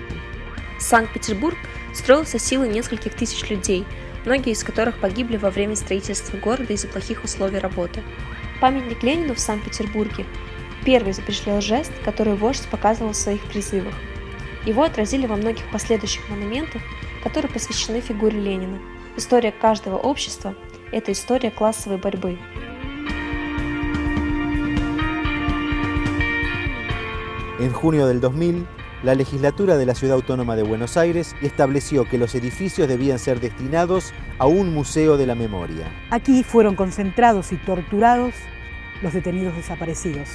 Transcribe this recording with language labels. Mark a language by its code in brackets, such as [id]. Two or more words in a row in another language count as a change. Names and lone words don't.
[ru] Санкт-Петербург строился силой нескольких тысяч людей, многие из которых погибли во время строительства города из-за плохих условий работы. Памятник Ленину в Санкт-Петербурге первый запечатлел жест, который вождь показывал в своих призывах. Его отразили во многих последующих монументах, которые посвящены фигуре Ленина. История каждого общества – это история классовой борьбы. [es] En junio del 2000, la legislatura de la Ciudad Autónoma de Buenos Aires estableció que los edificios debían ser destinados a un museo de la memoria. Aquí fueron concentrados y torturados los detenidos desaparecidos.